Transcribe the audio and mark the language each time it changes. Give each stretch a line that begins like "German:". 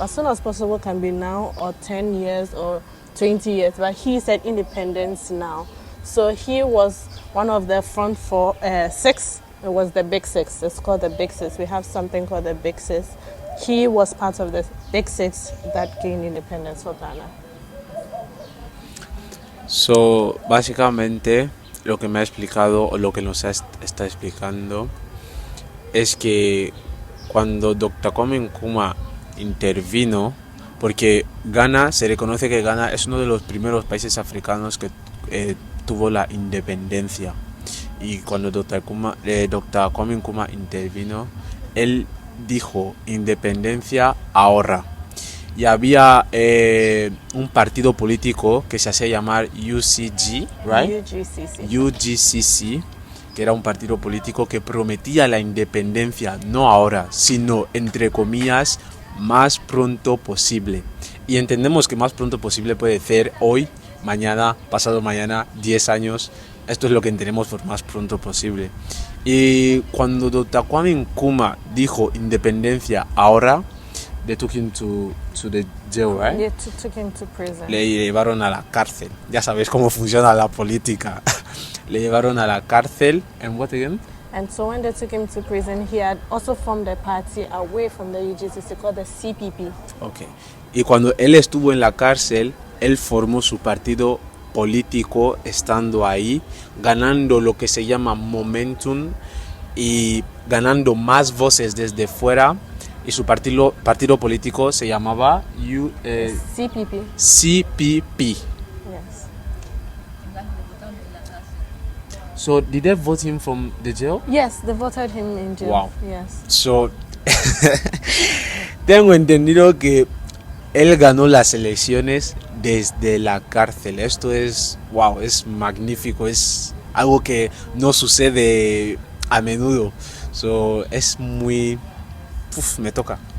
English: As soon as possible can be now or 10 years or 20 years, but he said independence now. So he was one of the front six. It was the Big Six. It's called the Big Six. We have something called the Big Six. He was part of the Big Six that gained independence for Ghana.
Spanish: So, básicamente, lo que me ha explicado, o lo que nos está explicando, es que cuando Dr. Kwame Nkrumah intervino, porque Ghana, se reconoce que Ghana es uno de los primeros países africanos que tuvo la independencia, y cuando Dr. Kwame Nkrumah intervino, él dijo: independencia ahora. Y había un partido político que se hacía llamar UCG, right? UGCC, que era un partido político que prometía la independencia no ahora, sino, entre comillas, más pronto posible. y entendemos que más pronto posible puede ser hoy, mañana, pasado mañana, 10 años. Esto es lo que entendemos por más pronto posible. Y cuando Dr. Kwame Nkrumah dijo independencia ahora,
English: they took him to the jail, right? They took him to prison.
Spanish: Le llevaron a la cárcel. Ya sabéis cómo funciona la política. Le llevaron a la cárcel.
English: And what again? And so when they took him to prison, he had also formed a party away from the UGTC called the CPP. Okay.
Spanish: Y cuando él estuvo en la cárcel, él formó su partido político estando ahí, ganando lo que se llama momentum y ganando más voces desde fuera. Y su partido político se llamaba CPP. CPP.
English: Yes. So did they vote him from the jail? Yes, they voted him in jail. Wow. Yes.
Spanish: So tengo entendido que él ganó las elecciones desde la cárcel. Esto es, wow, es magnífico, es algo que no sucede a menudo. So, es muy... me toca.